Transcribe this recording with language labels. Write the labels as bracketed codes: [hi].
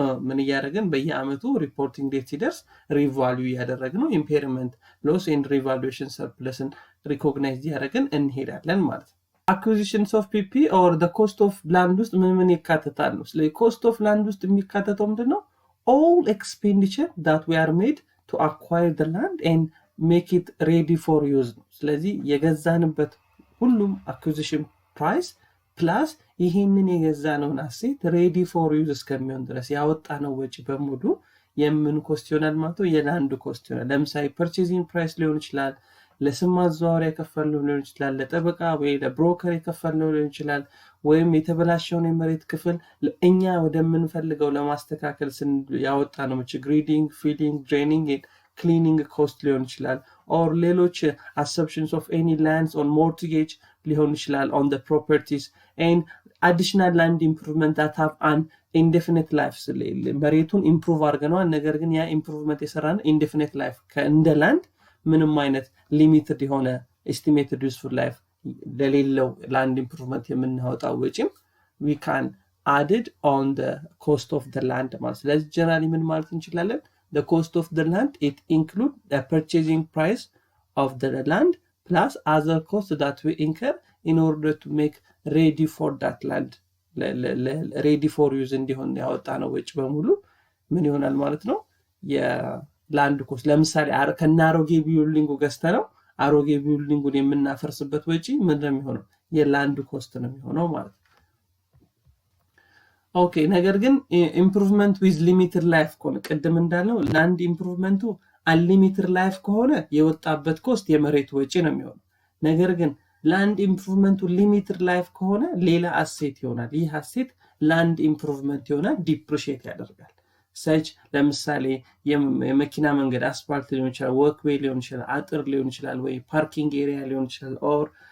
[am] ምን ያደረገን በየአመቱ ሪፖርቲንግ ዴት ሲደርስ ሪቫልዩ ያደረግነው ኢምፔርመንት ሎስ ኤንድ ሪቫሉዌሽን ሰርፕለስን ሪኮግናይዝ ያደረገን እንሄዳለን ማለት ነው። [en] acquisitions of PPE or the cost of land [am] ውስጥ ምን ይካተታል ነው። ስለዚህ [en] cost of land [am] ውስጥ የሚካተተው ምንድነው? [en] all expenditure that we are made to acquire the land and make it ready for use [am] ነው። ስለዚህ የገዛንበት ሁሉም [en] acquisition price plus [am] ይሄንን የገዛነውን አሴት ሬዲ ፎር ዩዝ እስከሚሆን ድረስ ያወጣነው ወጪ በሙሉ የምን ኮስት ይሆናል ማለት ነው? የላንድ ኮስት ይሆናል። ለምሳሌ ፐርቼዚንግ ፕራይስ ሊሆን ይችላል፣ ለስም ማዘዋወሪያ የከፈልነው ሊሆን ይችላል፣ ለጠበቃ ወይ ለብሮከር የከፈልነው ሊሆን ይችላል፣ ወይም የተበላሸውን የመሬት ክፍል እኛ ወደምንፈልገው ለማስተካከል ያወጣነው ወጪ ግሪዲንግ፣ ፊሊንግ፣ ድሬኒንግ፣ ክሊኒንግ ኮስት ሊሆን ይችላል። ኦር ሌሎች [en] assumptions of any lands on mortgage [am] ሊሆን ይችላል [en] on the properties and additional land improvement that have an indefinite life [am] መሬቱን ኢምፕሩቭ አድርገናል። ነገር ግን ያ ኢምፕሩቭመንት የሰራን indefinite life እንደ ላንድ ምንም አይነት ሊሚትድ የሆነ estimated useful life ለሌለው ላንድ ኢምፕሩቭመንት የምናወጣው ወጪም [en] we can add it on the cost of the land [am] ማለት። ስለዚህ ጀነራሊ ምን ማለት እንችላለን? [en] The cost of the land, it includes the purchasing price of the land plus other costs that we incur in order to make ready for that land. ready for use [am] እንዲሆን ያወጣነው ወጪ በሙሉ ምን ይሆናል ማለት ነው? የላንድ ኮስት። ለምሳሌ ከናሮጌ ቢልዲንጉ ገዝተነው አሮጌ ቢልዲንጉን የምናፈርስበት ወጪ ምንድን ነው የሚሆነው? የላንድ ኮስት ነው የሚሆነው ማለት ነው። ኦኬ ነገር ግን [en] ኢምፕሩቭመንት ዊዝ ሊሚትድ ላይፍ [am] ከሆነ ቅድም እንዳልነው ላንድ ኢምፕሩቭመንቱ አንሊሚትድ ላይፍ ከሆነ የወጣበት ኮስት የመሬት ወጪ ነው የሚሆነው። ነገር ግን ላንድ ኢምፕሩቭመንቱ ሊሚትድ ላይፍ ከሆነ ሌላ አሴት ይሆናል። ይህ አሴት ላንድ ኢምፕሩቭመንት ይሆናል፣ ዲፕሪሺየት ያደርጋል። ሰች ለምሳሌ የመኪና መንገድ አስፋልት ሊሆን ይችላል፣ ወክዌይ ሊሆን ይችላል፣ አጥር ሊሆን ይችላል፣ ወይ ፓርኪንግ ኤሪያ ሊሆን ይችላል፣ ኦር